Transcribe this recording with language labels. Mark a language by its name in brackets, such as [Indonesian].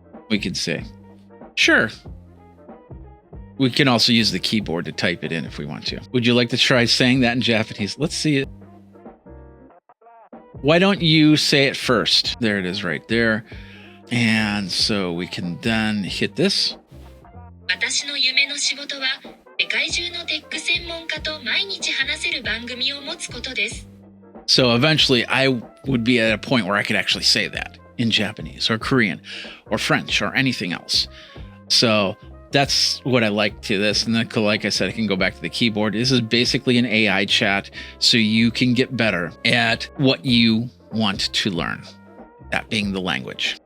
[English] We could say, sure. We can also use the keyboard to type it in if we want to. Would you like to try saying that in Japanese? Let's see it. Why don't you say it first? There it is right there. And so we can then hit this. [Japanese] 私の夢の仕事は世界中のテック専門家と毎日話せる番組を持つことです。 [English] So eventually I would be at a point where I could actually say that in Japanese or Korean or French or anything else. So that's what I like to this. And then, like I said, I can go back to the keyboard. This is basically an AI chat, so you can get better at what you want to learn, that being the language.